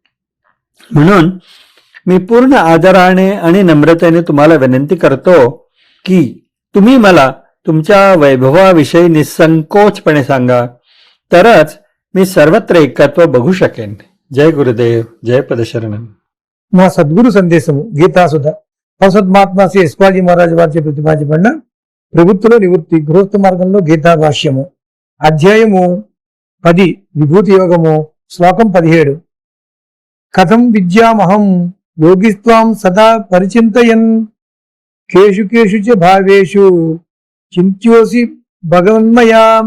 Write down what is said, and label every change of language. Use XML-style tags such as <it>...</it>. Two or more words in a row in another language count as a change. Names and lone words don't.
<mr>म्हणून मी पूर्ण आदराने आणि नम्रतेने तुम्हाला विनंती करतो की तुम्ही मला तुमच्या वैभवाविषयी निसंकोचपणे सांगा, तरच मी सर्वत्र एकत्व बघू शकेन।</mr> <sa>जय गुरुदेव, जय पदशरणम्।</sa> <te>మా సద్గురు సందేశము గీతాసుధ మహాత్మా శ్రీ యశ్పాల్జీ మహారాజ్ వారిచే ప్రతిపాదించబడిన ప్రవృత్తిలో నివృత్తి గృహస్థ మార్గంలో గీతా భాష్యము అధ్యాయము 10 విభూతి యోగము శ్లోకం 17।</te> <sa>कथं विद्यामहं योगिंस्त्वां सदा परिचिन्तयन् केषु केषु च भावेषु चिन्त्योऽसि भगवन्मया।</sa>